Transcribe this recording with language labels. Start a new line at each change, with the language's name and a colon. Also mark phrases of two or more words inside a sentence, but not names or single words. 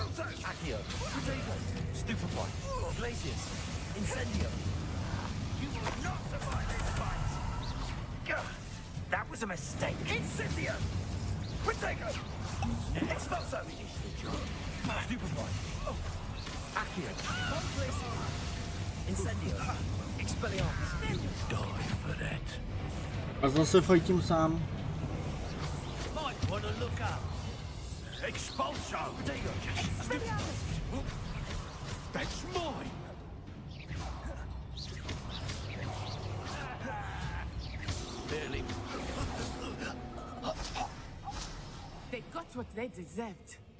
English: That was a mistake. Incendio! Protego! Expulso! Stupefy! Accio! Incendio! Expelliarmus! Die for that.
Czech: A zase fajtím sám.
English: Might want to look up. Expulso! Expelliarmus! That's mine! Barely. They got what they deserved.